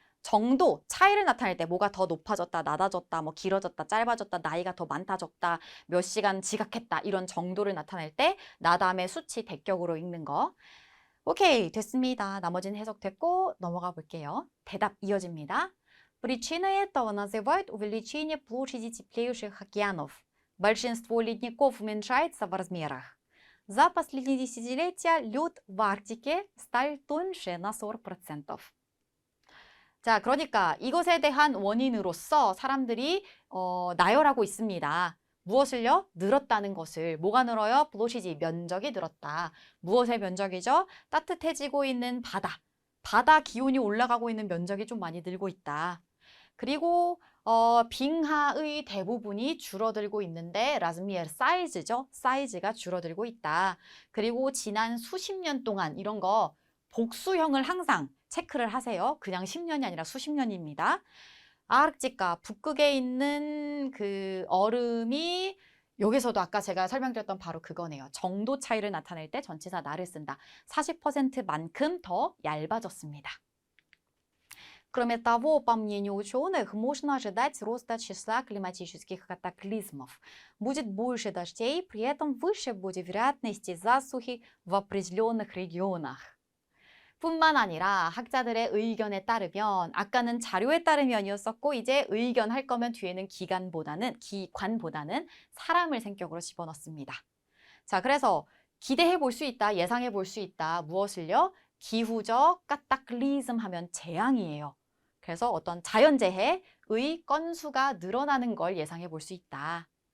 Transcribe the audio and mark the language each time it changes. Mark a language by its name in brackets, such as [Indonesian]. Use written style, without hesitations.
[Korean] 정도, 차이를 나타낼 때 뭐가 더 높아졌다, 낮아졌다, 뭐 길어졌다, 짧아졌다, 나이가 더 많다, 적다, 몇 시간 지각했다 이런 정도를 나타낼 때 나 다음에 수치 대격으로 읽는 거. 오케이, 됐습니다. 나머지는 해석됐고 넘어가 볼게요. 대답 이어집니다. [Russian] Причиной этого называют увеличение площади теплейших океанов. Большинство ледников уменьшается в размерах. За последние десятилетия лед в Арктике стал тоньше на 40%. [Korean] 자, 그러니까 이것에 대한 원인으로서 사람들이 나열하고 있습니다. 무엇을요? 늘었다는 것을. 뭐가 늘어요? 플로시지, 면적이 늘었다. 무엇의 면적이죠? 따뜻해지고 있는 바다. 바다 기온이 올라가고 있는 면적이 좀 많이 늘고 있다. 그리고 빙하의 대부분이 줄어들고 있는데 라즈미엘 사이즈죠. 사이즈가 줄어들고 있다. 그리고 지난 수십 년 동안 이런 거 복수형을 항상 체크를 하세요. 그냥 10년이 아니라 수십 년입니다. 아르티카 북극에 있는 그 얼음이 여기서도 아까 제가 설명드렸던 바로 그거네요. 정도 차이를 나타낼 때 전치사 나를 쓴다. 40%만큼 더 얇아졌습니다. [Russian] Кроме того, по мнению ученых, можно ожидать роста числа климатических катаклизмов. Будет больше дождей, при этом выше будет вероятность засухи в определенных регионах. [Korean] 뿐만 아니라 학자들의 의견에 따르면 아까는 자료에 따르면이었었고 이제 의견 할 거면 뒤에는 기관보다는 사람을 생격으로 집어넣습니다. 자, 그래서 기대해 볼 수 있다, 예상해 볼 수 있다. 무엇을요? 기후적 까딱리즘 하면 재앙이에요. 그래서 어떤 자연재해의 건수가 늘어나는 걸 예상해 볼 수 있다.